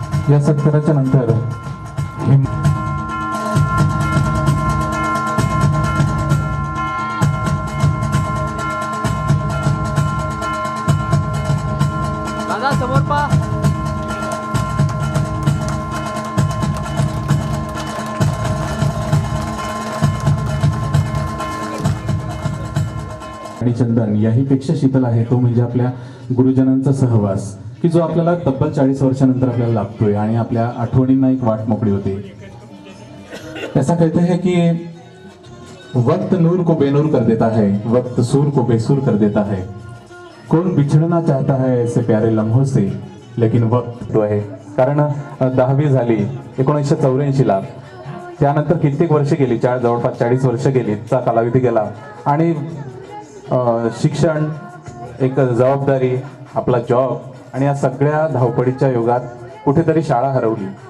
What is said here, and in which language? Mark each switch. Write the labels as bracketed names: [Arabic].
[Marathi] या सत्काराच्या नंतर आणि चंदन याही पेक्षा शीतल आहे तो म्हणजे आपल्या गुरुजनांचा सहवास, की जो आपल्याला तब्बल 40 वर्षानंतर आपल्याला लाभतोय आणि आपल्या आठवणींना एक वाट मोकळी होते. [Hindi] ऐसा कहते हैं कि वक्त नूर को बेनूर कर देता है, वक्त सूर को बेसूर कर देता है. कौन बिछड़ना चाहता है ऐसे प्यारे लम्हों से, लेकिन वक्त तो आहे. [Marathi] कारण 10वी झाली 1984ला, त्यानंतर कित्येक वर्ष गेली, जवळपास 40 वर्ष गेली, चा कालावधी गेला आणि शिक्षण, एक जबाबदारी, आपला जॉब आणि या सगळ्या धावपळीच्या युगात कुठेतरी शाळा हरवली.